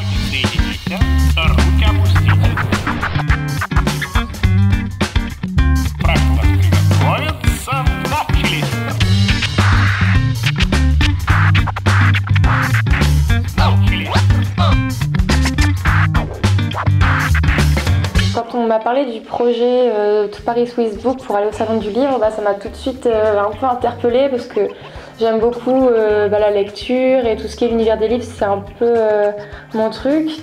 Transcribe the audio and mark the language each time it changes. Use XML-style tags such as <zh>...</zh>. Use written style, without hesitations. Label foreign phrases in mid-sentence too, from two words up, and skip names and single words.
<ru>Соедините, руки опустите. Прошу вас приготовиться. Начали.</ru> <fr>Quand on m'a parlé du projet To Paris with Book pour aller au salon du livre, ça m'a tout de suite un peu interpellée parce que j'aime beaucoup la lecture et tout ce qui est l'univers des livres, c'est un peu mon truc.</fr>